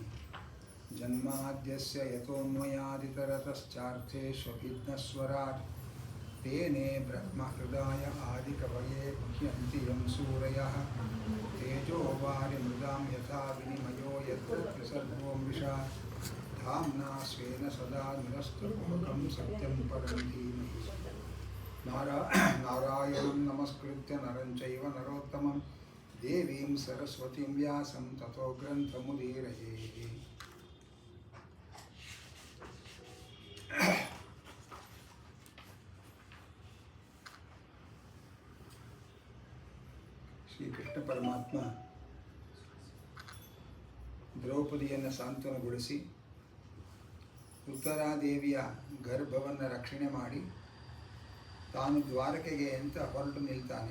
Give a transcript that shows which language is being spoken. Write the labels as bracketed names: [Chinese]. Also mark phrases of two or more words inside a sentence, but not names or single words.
[Sanskrit] जन्माद्यस्य यतोऽन्वयादितरतश्चार्थेष्वभिघ्नस्वराट् तेने ब्रह्महृदाय आदिकवये मुह्यन्ति यं सूरयः तेजो वारिमृदां यथा विनिमयो यत्र सर्वो मृषा धाम्ना स्वेन सदा निरस्तकुहकं सत्यं परं धीमहि। नारायणं नमस्कृत्य नरं चैव नरोत्तमं देवीं सरस्वतीं व्यासं ततो ग्रन्थमुदीरये। [Kannada] ಶ್ರೀಕೃಷ್ಣ ಪರಮಾತ್ಮ ದ್ರೌಪದಿಯನ್ನು ಸಾಂತ್ವನಗೊಳಿಸಿ ಉತ್ತರಾದೇವಿಯ ಗರ್ಭವನ್ನು ರಕ್ಷಣೆ ಮಾಡಿ ತಾನು ದ್ವಾರಕೆಗೆ ಅಂತ ಹೊರಟು ನಿಲ್ತಾನೆ.